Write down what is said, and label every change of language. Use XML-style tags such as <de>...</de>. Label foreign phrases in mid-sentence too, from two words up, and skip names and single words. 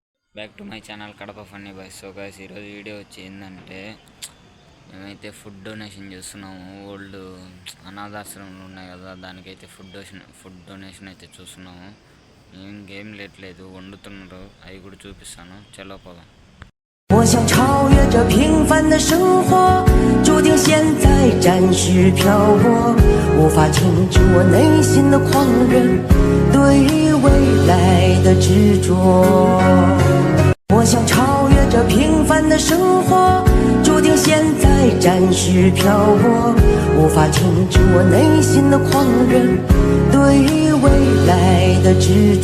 <en>back to my channel Kadapa Funny Boys. so guys,</en> <te>ఈరోజు వీడియో వచ్చి ఏంటంటే మేమైతే</te> <en>food donation</en> <te>చేస్తున్నాము. ఓల్డ్ అనాథాశ్రమాలు ఉన్నాయి కదా, దానికైతే</te> <en>food donation</en> <te>అయితే చూస్తున్నాము. ఇంకేం లేట్లేదు, వండుతున్నారు, అవి కూడా చూపిస్తాను. చలో పోదాం.</te> <zh>我想超越这平凡的生活，注定现在暂时漂泊，无法停止我内心的狂热，对未来的执着。我想超越这平凡的生活，注定现在暂时漂泊，无法停止我内心的狂热，对未来的执着。</zh>